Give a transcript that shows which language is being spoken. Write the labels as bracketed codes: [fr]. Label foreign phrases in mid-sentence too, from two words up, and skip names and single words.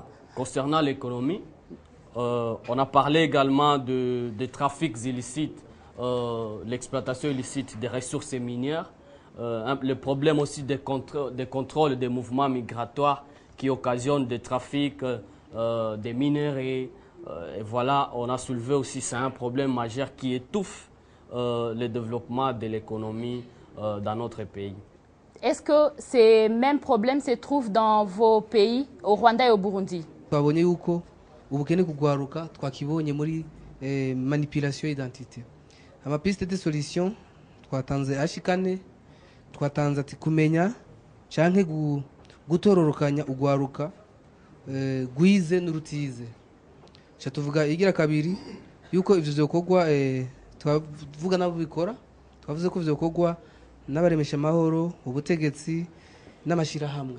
[fr] Concernant l'économie, on a parlé également des trafics illicites, l'exploitation illicite des ressources minières, le problème aussi des contrôles des mouvements migratoires qui occasionnent des trafics des minerais. Et voilà, on a soulevé aussi, c'est un problème majeur qui étouffe le développement de l'économie dans notre pays. Est-ce que ces mêmes problèmes se trouvent dans vos pays, au Rwanda et au Burundi? [rn] Twabonye yuko ubukene kugwaruka twakibonye muri [fr] manipulation identité. [rn] Amapiste [fr] de solution [rn] twatanze ashikane, twatanze ati kumenya canke gutororokanya ugwaruka gwize n'urutize. Tuvuga igira kabiri yuko ivyo vyokorwa twavuga nabo bikora, twavuze ko vyokorwa n'abaremesha amahoro, ubutegetsi n'amashirahamwe.